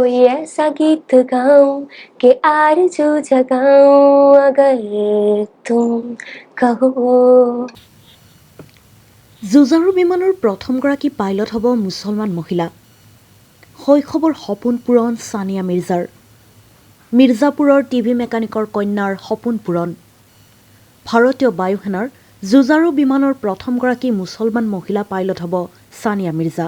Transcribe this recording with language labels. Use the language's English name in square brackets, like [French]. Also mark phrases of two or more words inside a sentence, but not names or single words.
[Hindi] ऐसा गीत गाऊं कि आरज़ू जगाऊं अगर तुम कहो। [Assamese] যুঁজাৰু বিমানৰ প্ৰথমগৰাকী পাইলট হ'ব মুছলমান মহিলা। শৈশৱৰ সপোন পূৰণ ছানিয়া মিৰ্জাৰ। মিৰ্জাপুৰৰ টিভি মেকানিকৰ কন্যাৰ সপোন পূৰণ। ভাৰতীয় বায়ুসেনাৰ যুঁজাৰু বিমানৰ প্ৰথমগৰাকী মুছলমান মহিলা পাইলট হ'ব ছানিয়া মিৰ্জা।